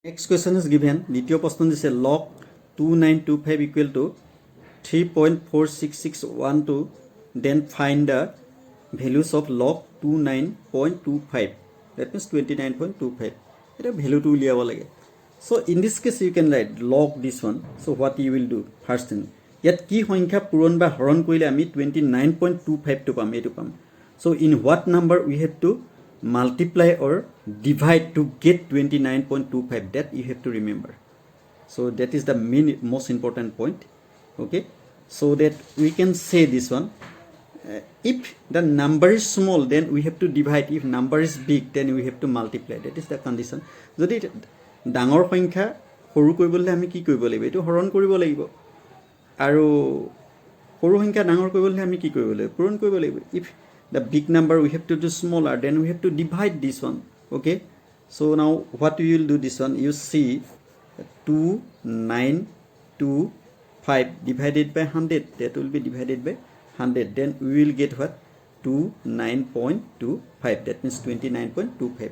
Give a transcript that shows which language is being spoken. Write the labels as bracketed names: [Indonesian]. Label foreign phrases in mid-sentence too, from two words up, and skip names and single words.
[English] Next question is given. [Assamese] দ্বিতীয় প্ৰশ্ন দিছে log 2925 [English] equal to [Assamese] 3.46612. [English] Then find the values of log 29.25. That means 29.25. [Assamese] এটা ভ্যালুটো উলিয়াব লাগে. [English] So in this case you can write log this one. So what you will do? First thing. [Assamese] ইয়াত কি সংখ্যা পূৰণ বা হৰণ কৰিলে আমি 29.25 টো পাম এটো পাম. [English] So in what number we have to multiply or divide to get 29.25, that you have to remember. So that is the most important point. Okay, so that we can say this one, if the number is small then we have to divide, if number is big then we have to multiply. That is the condition. [Assamese] যদি ডাঙৰ সংখ্যা সৰু কৰিবলৈ আমি কি কৰিব লাগিব, এটো হৰণ কৰিব লাগিব, আৰু সৰু সংখ্যা ডাঙৰ কৰিবলৈ আমি কি কৰিব লাগিব, পূৰণ কৰিব লাগিব. [English] if the big number we have to do smaller, then we have to divide this one. Okay, so now what we will do this one, you see 2925 divided by 100, that will be divided by 100, then we will get what, 29.25, that means 29.25.